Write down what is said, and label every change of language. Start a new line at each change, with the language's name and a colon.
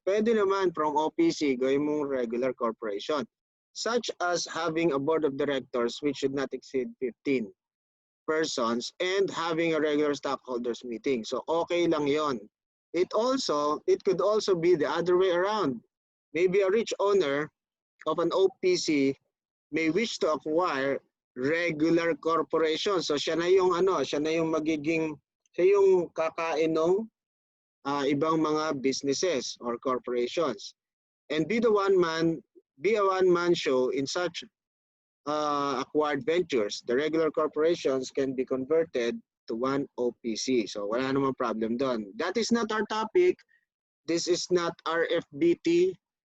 Filipino: Pwede naman from OPC, gawin mong regular corporation,
English: such as having a board of directors which should not exceed 15 persons and having a regular stockholders meeting.
Filipino: So okay lang yon.
English: It could also be the other way around. maybe a rich owner of an OPC may wish to acquire regular corporation.
Filipino: So siya na yung siya na yung magiging, siya yung kakain ng ibang mga businesses or corporations.
English: And be a one-man show in such acquired ventures. The regular corporations can be converted to one OPC.
Filipino: So wala namang problem doon.
English: That is not our topic. This is not RFBT.